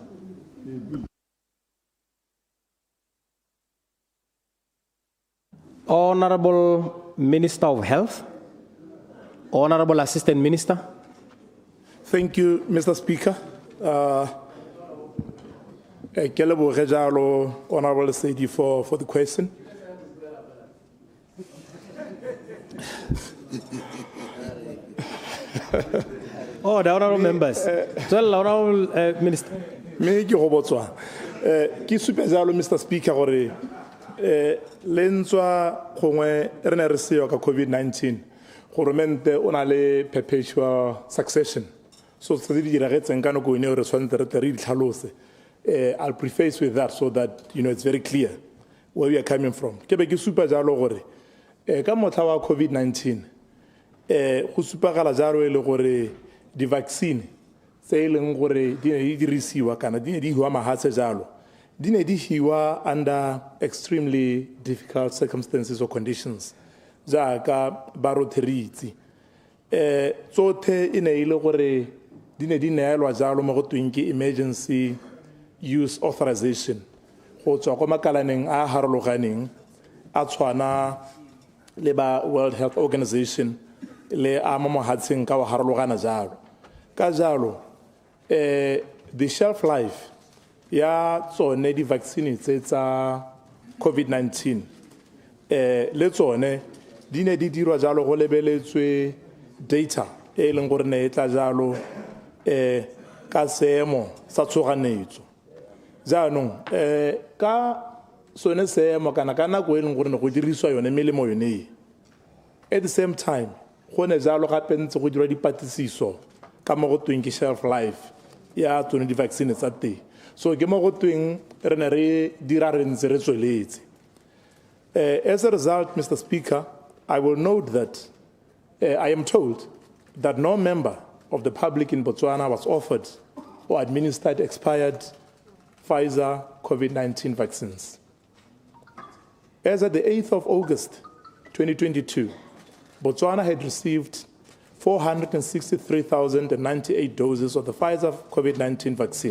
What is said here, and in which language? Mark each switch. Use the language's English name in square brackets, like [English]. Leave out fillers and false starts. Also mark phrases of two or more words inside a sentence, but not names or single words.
[English] Honorable Minister of Health, Honorable Assistant Minister. Thank you, Mr. Speaker. [Tswana] Ke leboge jalo, Honorable Sedi, [English] for the question. Oh, the honorable members. Well, honorable minister. [Tswana] Me ke go botswa. Ke supe jalo Mr. Speaker gore le ntswa gongwe re ne re seo ka COVID-19. Goromente o na le [English] perpetual succession. [Tswana] So tse di diragetseng ka nako ene re swantse re di tlhalose. [English] I'll preface with that so that it's very clear where we are coming from. [Tswana] Ke be ke supa jalo gore ka motla wa COVID-19 go supagala jalo le gore di vaccine tse leng gore di ne di dirisiwa kana di ne di hiwa mahatse jalo di ne di hiwa [English] under extremely difficult circumstances or conditions [Tswana] jaaka ba rotheritse tsotlhe e ne ile gore di ne di neelwa jalo mo go tweng ke [English] emergency use authorization [Tswana] go tswa kwa makalaneng a harologaneng a tshwana le ba World Health Organization le a mo mohatsheng ka wa harologana jalo ka jalo [English] the shelf life [Tswana] ya tsone di vaccine tse tsa COVID-19 le tsone di ne di dirwa jalo go lebeletswe data e leng gore ne e tla jalo ka seemo sa tshoganyetso jaanong ka sone seemo kana ka nako e leng gore ne go dirisiwa yone melemo yone [English] at the same time [Tswana] go ne jalo gape ntse go dirwa dipatlisiso ka mo go tweng ke [English] shelf life [Tswana] ya tsone di vaccine tsa teng so ke mo go tweng re ne re dira re ntse re tsweletse [English] as a result, Mr. Speaker, I will note that I am told that no member of the public in Botswana was offered or administered expired Pfizer COVID-19 vaccines. As at the 8th of August 2022, Botswana had received 463,098 doses of the Pfizer COVID-19 vaccine.